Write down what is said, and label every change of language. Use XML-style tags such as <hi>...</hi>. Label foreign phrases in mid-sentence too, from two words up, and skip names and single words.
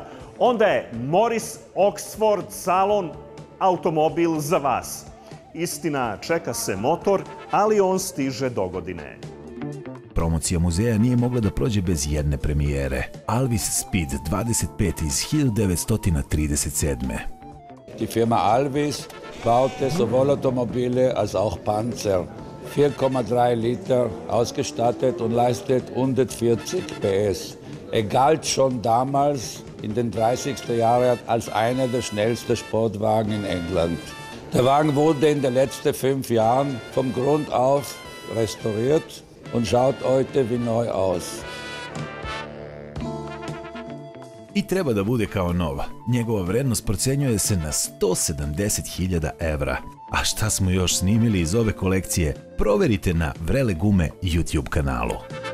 <sr>onda je Morris Oxford salon automobil za vas. Istina, čeka se motor, ali on stiže dogodine. Promocija muzeja nije mogla da prođe bez jedne premijere. Alvis Speed 25 iz 1937.</sr> <de>Die Firma Alvis baute sowohl Automobile als auch Panzer. 4,3 Liter ausgestattet und leistet 140 PS. Galt schon damals in den 30er Jahren als einer der schnellsten Sportwagen in England. Der Wagen wurde in den letzten 5 Jahren vom Grund auf restauriert und schaut heute wie neu aus.</de> <sr>I treba da bude kao nova. Njegova vrednost procenjuje se na 170.000 evra. A šta smo još snimili iz ove kolekcije? Proverite na Vrele gume YouTube kanalu.</sr>